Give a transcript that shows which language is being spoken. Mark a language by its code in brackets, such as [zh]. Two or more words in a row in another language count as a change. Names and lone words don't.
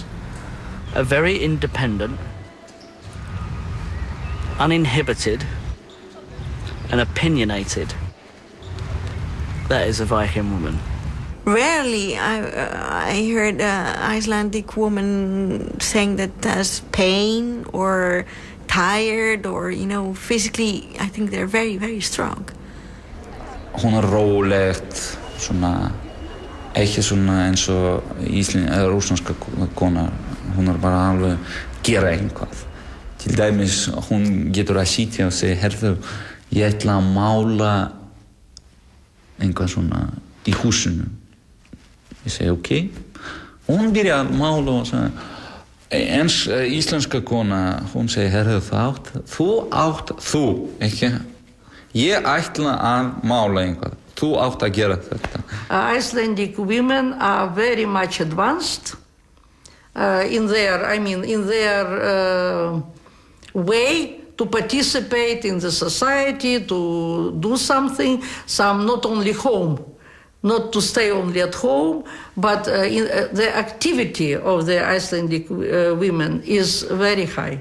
[en] A very independent, uninhibited, and opinionated. That is a Viking woman. Rarely I heard an Icelandic woman saying that there's pain or tired or, physically, I think they're very, very strong. [is] Hún rólegt, svona, ekki svona eins og rússneska kona. Hún bara alveg gera eitthvað. Til dæmis, hún getur að sitja og segja, herðu, ég ætla að mála eitthvað svona í húsinu. Ég segi, ok. Hún byrja að mála og segja, eins íslenska kona, hún segir, herðu, þú, ekki? Ég ætla að mála eitthvað. Þú átt að gera þetta. [en] Icelandic women are very much advanced in their way to participate in the society, to do something. Some not only home, not to stay only at home, but the activity of the Icelandic women is very high.